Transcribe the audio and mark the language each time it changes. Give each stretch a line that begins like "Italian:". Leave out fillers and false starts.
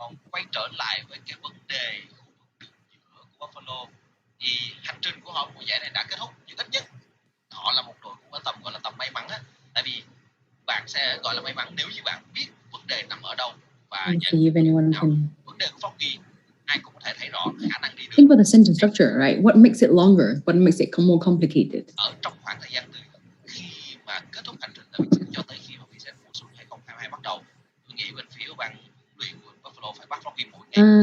Vietnamese: Quay trở lại với cái vấn đề của Buffalo thì hành trình của họ mùa giải này đã kết thúc, nhưng ít nhất họ là một đội cũng ở tầm gọi là tầm may mắn á. Tại vì bạn sẽ gọi là may mắn nếu như bạn biết vấn đề nằm ở đâu và vấn đề của Foggy ai cũng có thể thấy rõ khả năng đi được.
English: Think about the sentence structure, right? What makes it longer? What makes it more complicated?
Vietnamese: Ở trong khoảng thời gian từ khi mà kết thúc hành trình cho tới khi mà vi sẽ mùa xuân 2022 bắt đầu, tôi nghĩ bên phía ban luyện của Buffalo phải bắt Foggy mỗi ngày.